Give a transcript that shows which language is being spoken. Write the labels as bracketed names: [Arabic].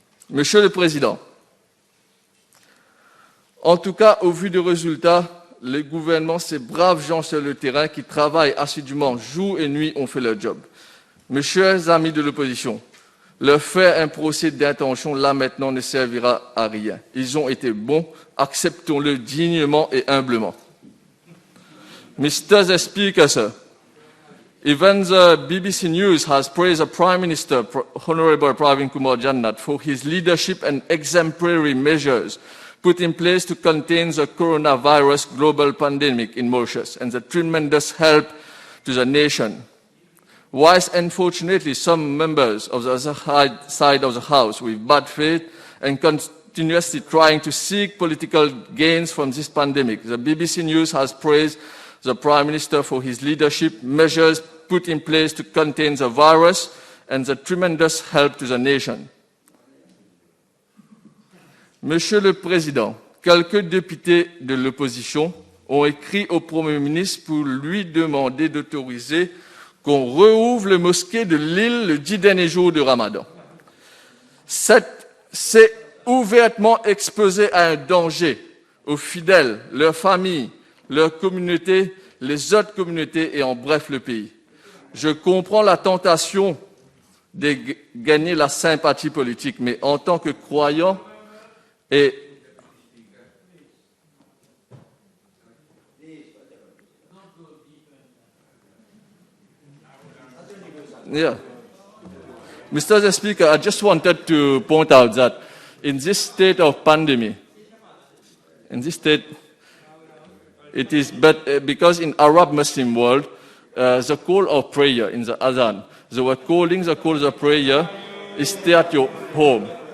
[French] Monsieur le Président, en tout cas, au vu des résultats, le gouvernement, ces braves gens sur le terrain qui travaillent assidûment jour et nuit ont fait leur job. Mes chers amis de l'opposition, leur faire un procès d'intention là maintenant ne servira à rien. Ils ont été bons, acceptons-le dignement et humblement. [English] Mr. Speaker, sir, even the BBC News has praised the Prime Minister, Honourable Pravin Kumar Jannat, for his leadership and exemplary measures put in place to contain the coronavirus global pandemic in Mauritius and the tremendous help to the nation. Whilst unfortunately some members of the other side of the House with bad faith and continuously trying to seek political gains from this pandemic, the BBC News has praised the Prime Minister for his leadership, measures put in place to contain the virus and the tremendous help to the nation. [French] Monsieur le Président, quelques députés de l'opposition ont écrit au Premier ministre pour lui demander d'autoriser qu'on rouvre les mosquées de l'île le 10 derniers jours de Ramadan. C'est ouvertement exposé à un danger aux fidèles, leurs familles, leurs communautés, les autres communautés et en bref le pays. Je comprends la tentation de gagner la sympathie politique, mais en tant que croyant et yeah. [English] Mr. Speaker, I just wanted to point out that in this state of pandemic, it is because in Arab Muslim world, the call of prayer in the Adhan, they were calling the call of prayer is stay at your home.